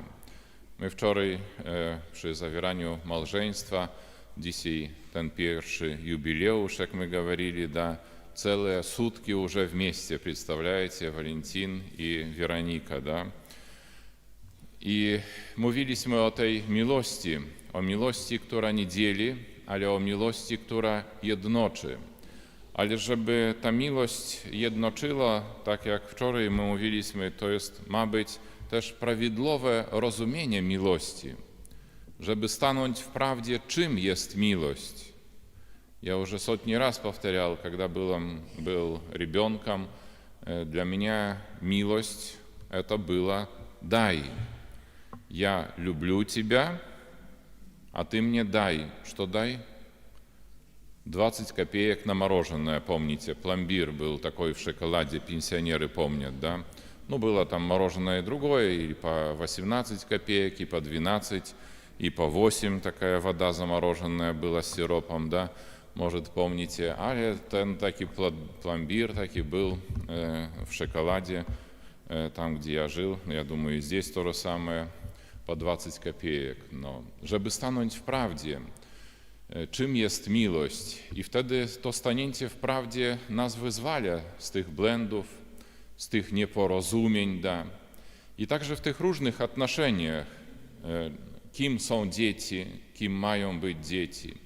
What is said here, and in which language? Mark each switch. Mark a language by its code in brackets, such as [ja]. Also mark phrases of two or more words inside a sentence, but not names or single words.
[pl] My wczoraj przy zawieraniu małżeństwa, dzisiaj ten pierwszy jubileusz, jak my говорили, całe sutki już w mieście, представляете, Валентин i Weronika, I mówiliśmy o tej miłości, która nie dzieli, ale o miłości, która jednoczy. Ale żeby ta miłość jednoczyła, tak jak wczoraj my mówiliśmy, to ma być też prawidłowe rozumienie miłości, żeby stanąć w prawdzie, czym jest miłość. [ru] Я уже сотни раз повторял, когда был ребенком, для меня милость – это было «дай». Я люблю тебя, а ты мне дай. Что дай? 20 копеек на мороженое, помните, пломбир был такой в шоколаде, пенсионеры помнят, да? Ну, было там мороженое другое, и по 18 копеек, и по 12, и по 8 такая вода замороженная была с сиропом, да? Может, помните, [pl] ale ten taki [ru] пломбир taki был в шоколаде, там, где я жил, я думаю, и здесь то же самое, по 20 копеек. [pl] Но żeby stanąć w prawdzie, czym jest miłość, i wtedy to stanięcie w prawdzie nas wyzwala z tych błędów, z tych nieporozumień, i także w tych różnych отношениach, kim są dzieci, kim mają być dzieci.